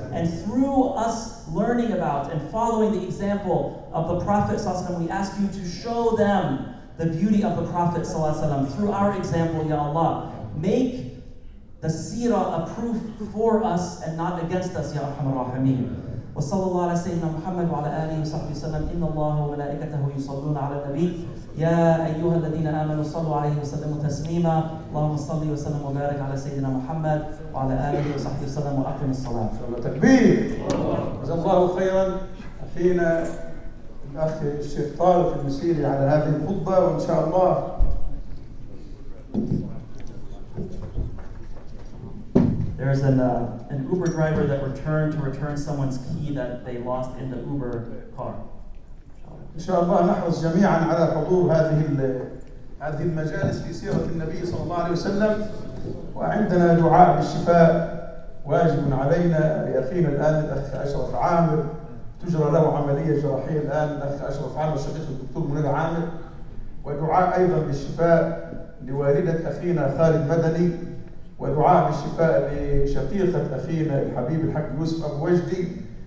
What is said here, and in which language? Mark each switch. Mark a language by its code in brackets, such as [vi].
[en] And through us learning about and following the example of the Prophet ﷺ, we ask you to show them the beauty of the Prophet ﷺ through our example, Ya Allah. Make the seerah a proof for us and not against us, [ar] Ya Arhamar Rahimin. وصلى الله على سيدنا محمد وعلى آله وصحبه وسلم. إن الله وملائكته يصلون على النبي يا أيها الذين آمنوا صلوا عليه وسلموا تسليما. اللهم صل وسلم وبارك على سيدنا محمد وعلى آله وصحبه وسلم وأقم الصلاة. تكبير. جزا الله خيرا أخينا الأخ الشيخ طارق المسيري على هذه الخطبة، وإن شاء الله [en] There's an Uber driver that returned to return someone's key that they lost in the Uber car. [ar] إن شاء الله نحرص جميعا على حضور هذه المجالس في سيرة النبي صلى الله عليه وسلم، وعندنا دعاء بالشفاء واجب علينا لأخينا الآن الأخ أشرف عامر، تجرى له عملية جراحية الآن الأخ أشرف عامر شقيق الدكتور منير عامر، ودعاء أيضا بالشفاء لوالدة أخينا خالد مدني، ودعاء بالشفاء لشقيقة أخينا الحبيب الحاج يوسف أبو وجدي.